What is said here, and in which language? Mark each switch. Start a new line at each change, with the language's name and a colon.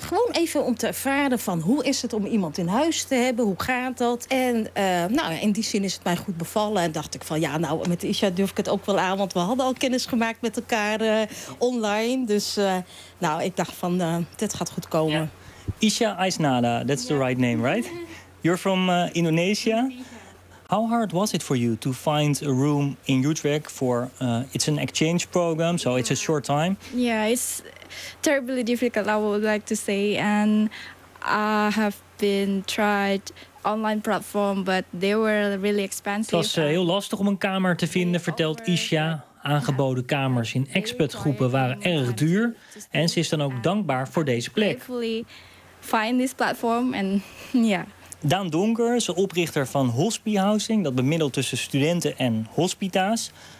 Dutch: Gewoon even om te ervaren van hoe is het om iemand in huis te hebben, hoe gaat dat? En in die zin is het mij goed bevallen. En dacht ik van ja, nou met Isha durf ik het ook wel aan, want we hadden al kennis gemaakt met elkaar online. Dus ik dacht van dit gaat goed komen. Ja.
English: Isha Aisnada, that's the right name, right? You're from Indonesia. How hard was it for you to find a room in Utrecht for... it's an exchange program, so it's a short time. Yeah, it's terribly difficult, I would like to say. And I have been tried online platform, but they were really expensive.
Dutch: Het was heel lastig om een kamer te vinden, vertelt Isha. Aangeboden kamers in expatgroepen waren erg duur. En ze is dan ook dankbaar voor deze plek.
English: Find this platform and
Dutch: Daan Donker is oprichter van Hospi Housing, dat bemiddelt tussen studenten en hospita's.